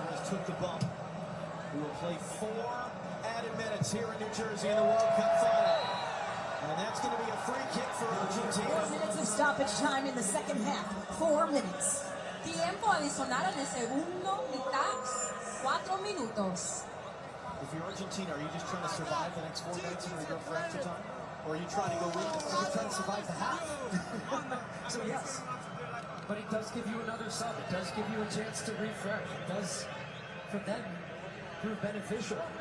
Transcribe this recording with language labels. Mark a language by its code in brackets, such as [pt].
[en] Took the bump. We will play 4 added minutes here in New Jersey in the World Cup Final. And that's going to be a free kick for Argentina. 4 minutes of stoppage time in the second half. 4 minutes. [es] Tiempo adicional en el segundo mitad. 4 minutos. [en] If you're Argentina, are you just trying to survive the next 4 minutes and go for extra time? Or are you trying to go win? You're trying to survive the half. So yes. But it does give you another sub. It does give you a chance to refresh. It does, for them, prove beneficial.